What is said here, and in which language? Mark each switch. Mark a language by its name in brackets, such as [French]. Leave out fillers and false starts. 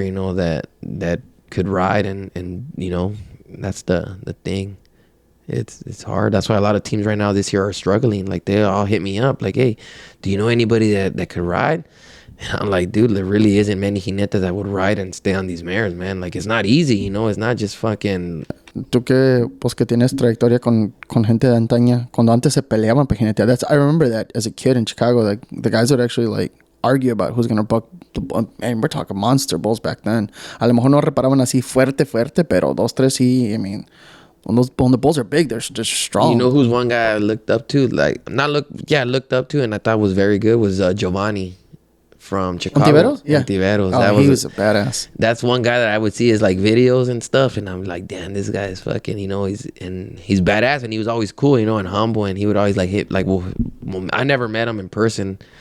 [English] That could ride and that's the thing. It's hard. That's why a lot of teams right now this year are struggling. Like they all hit me up like, hey, do you know anybody that could ride? And I'm like, dude, there really isn't many jinetes that would ride and stay on these mares, man. Like, it's not easy, It's not just fucking... [Spanish] Tú que tienes trayectoria con gente de antaña, cuando antes se peleaban para jinetear. [English] I remember that as a kid in Chicago. Like, the guys would actually, like, argue about who's going to buck the bull. And we're talking monster bulls back then. [Spanish] A lo mejor no reparaban así fuerte, pero 2, 3 sí, [English] I mean... When the bulls are big, they're just strong. You know who's one guy I looked up to? Looked up to and I thought was very good was Giovanni. From Chicago. Ontiveros? Yeah. Ontiveros. Oh, he was a badass. That's one guy that I would see his like videos and stuff, and I'm like, damn, this guy is fucking, he's badass, and he was always cool, and humble, and he would always like hit, like, well, I never met him in person.